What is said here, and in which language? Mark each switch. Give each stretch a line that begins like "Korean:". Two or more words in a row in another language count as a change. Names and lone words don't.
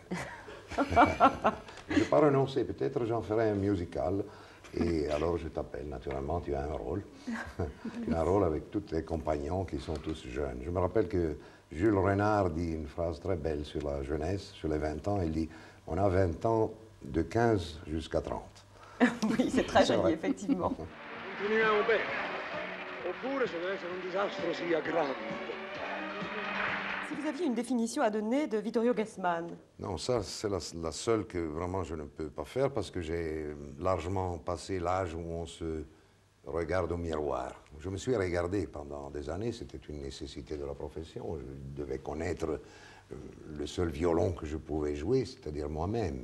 French: Je n'ai pas renoncé, peut-être j'en ferai un musical et alors je t'appelle, naturellement, tu as un rôle. Tu as un rôle avec tous tes compagnons qui sont tous jeunes. Je me rappelle que Jules Renard dit une phrase très belle sur la jeunesse, sur les 20 ans, il dit « On a 20 ans de 15 jusqu'à 30 ». Oui, c'est très joli, effectivement.
Italian: Continuiamo bene, oppure se deve essere un disastro sia grande.
French: Si vous aviez une définition à donner de Vittorio Gassman? Non, ça c'est la seule que vraiment je ne peux pas faire parce que j'ai largement passé l'âge où on se regarde au miroir. Je me suis regardé pendant des années, c'était une nécessité de la profession. Je devais connaître le seul violon que je pouvais jouer, c'est-à-dire moi-même.